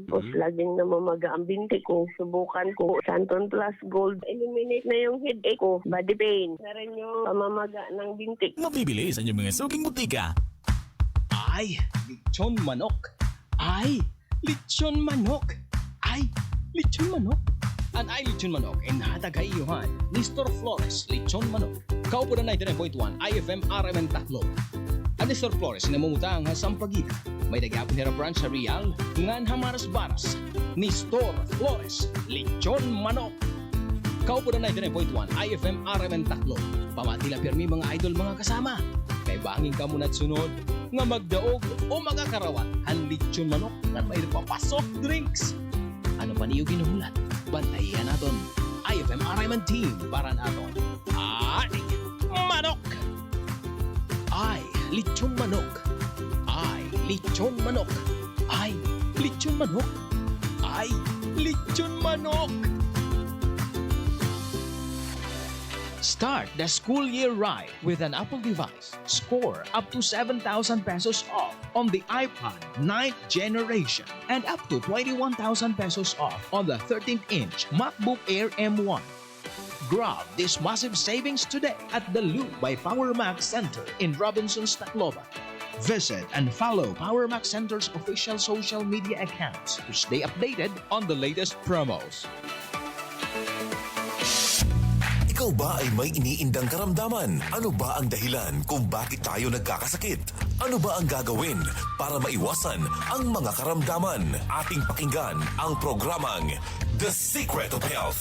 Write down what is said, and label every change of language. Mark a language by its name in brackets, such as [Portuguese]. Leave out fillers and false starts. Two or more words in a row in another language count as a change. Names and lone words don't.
[Filipino] Tapos laging namamaga ang binti ko. Subukan ko Santon Plus Gold. Eliminate na yung headache ko. [English] Body pain. [Filipino] Na rin yung pamamaga ng binti. Mabibili sa inyong mga suking butika. [Waray] Ay, lechon manok. Ay, lechon manok. Ay, lechon manok. An ay lechon manok en hatag kaiyuhan ni Store Flores lechon manok. Kaupo na 99.1 IFM RMN Taclo. Ang Store Flores namumutang sa Sampaguita. May nagapon nila branch sa Real, ngan Hamaras Baras. Ni Store Flores lechon manok. Kaupo na 99.1 IFM RMN Taclo. Pamatila pirmi mga idol mga kasama. Kay banging ka muna sunod nga magdaog o magakarawat han lechon manok nga may papasok drinks. Ano pa niyo ginuhulat? Bantayan naton IFM RMN team para naton. Ay, manok! Ay, lechon manok. Ay, lechon manok. Ay, lechon manok. Ay, lechon manok. [English] Start the school year right with an Apple device. Score up to 7,000 pesos off on the iPod 9th generation and up to 21,000 pesos off on the 13-inch MacBook Air M1. Grab this massive savings today at the Loop by Power Mac Center in Robinson's, Tacloban. Visit and follow Power Mac Center's official social media accounts to stay updated on the latest promos. [Filipino] Ikaw ba ay may iniindang karamdaman? Ano ba ang dahilan kung bakit tayo nagkakasakit? Ano ba ang gagawin para maiwasan ang mga karamdaman? Ating pakinggan ang programang The Secret of Health.